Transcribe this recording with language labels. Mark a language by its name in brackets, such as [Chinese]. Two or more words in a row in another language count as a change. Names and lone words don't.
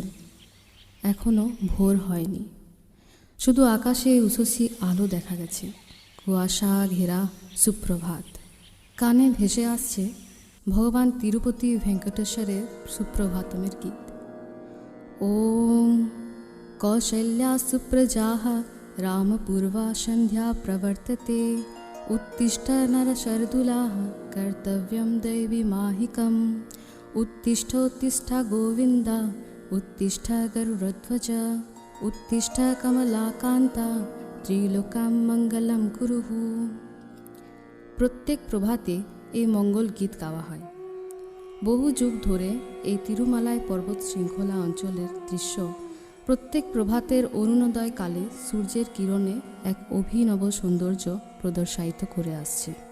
[Bangla] এখনও ভোর হয়নি, শুধু আকাশে উষসী আলো দেখা গেছে, কুয়াশা ঘেরা সুপ্রভাত। কানে ভেসে আসছে ভগবান তিরুপতি ভেঙ্কটেশ্বরের সুপ্রভাতমের গীত। [Sanskrit] ওম কৌশल्या सुप्रजाः रामपूर्वा सन्ध्या प्रवर्तते उत्तिष्ठ नरशर्दूलाः कर्तव्यं दैवीमाहिकम् उत्तिष्ठोत्तिष्ठ गोविन्द उत्तिष्ठ गरुडध्वज उत्तिष्ठ कमलाकान्ता ত্রিলোকাম মঙ্গলম কুরুহু। [Bangla] প্রত্যেক প্রভাতে এই মঙ্গল গীত গাওয়া হয়। বহু যুগ ধরে এই তিরুমালাই পর্বত শৃঙ্খলা অঞ্চলের দৃশ্য প্রত্যেক প্রভাতের অরুণোদয় কালে সূর্যের কিরণে এক অভিনব সৌন্দর্য প্রদর্শিত করে আসছে।